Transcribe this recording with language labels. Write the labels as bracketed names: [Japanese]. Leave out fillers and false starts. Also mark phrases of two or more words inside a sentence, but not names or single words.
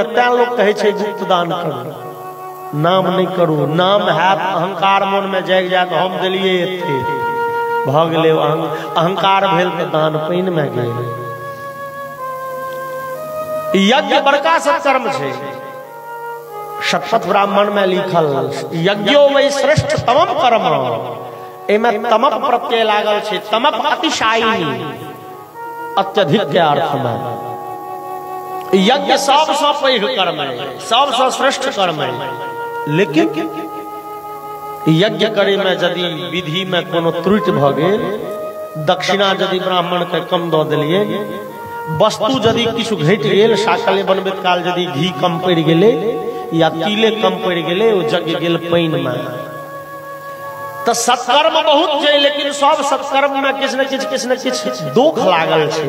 [Maithili] तैं लोग कहे छे गुप्त दान करू, नाम नहीं करू। नाम है अहंकार मन में जाग जाए तो हम दिलिए एथे भ गेले अहंकार भेल तो दान पानि में गेल। यज्ञ बड़का सत्कर्म छे। शतपथ ब्राह्मण में लिखल [Sanskrit] यज्ञो वै श्रेष्ठ तमम कर्म, [Maithili] एमे तमप प्रत्यय लागल छे। तमप अतिशायिनी अत्यधिक के अर्थ में यज्ञ सबसे पैघ कर्म है, सबसे श्रेष्ठ कर्म है। लेकिन यज्ञ करे में यदि विधि में कोनो त्रुटि भ गेल, दक्षिणा यदि ब्राह्मण के कम दऽ देलिए, वस्तु यदि किछु घट गेल, साकले बनबैत काल यदि घी कम पड़ गेले या तिले कम पड़ गेले, ओ जग गेल पानि में। तो सत्कर्म बहुत छै, लेकिन सब सत्कर्म में किछ न किछ दुख लागल छै।